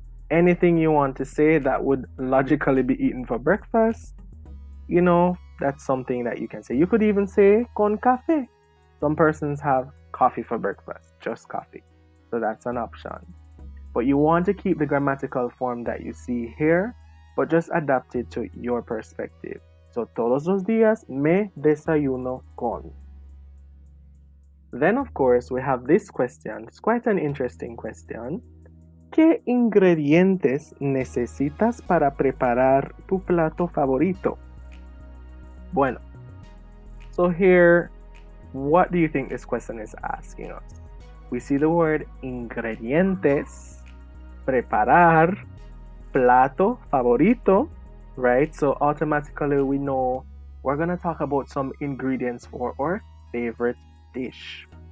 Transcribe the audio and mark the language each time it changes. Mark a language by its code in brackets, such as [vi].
[en] Anything you want to say that would logically be eaten for breakfast, that's something that you can say. You could even say [es] con café. [en] Some persons have coffee for breakfast, just coffee. So that's an option. But you want to keep the grammatical form that you see here, but just adapt it to your perspective. So [es] todos los días me desayuno con. [en] Then, of course, we have this question. It's quite an interesting question. [es] ¿Qué ingredientes necesitas para preparar tu plato favorito? Bueno, [en] so here, what do you think this question is asking us? We see the word ingredientes, preparar, plato favorito, right? So automatically we know we're going to talk about some ingredients for our favorite dish.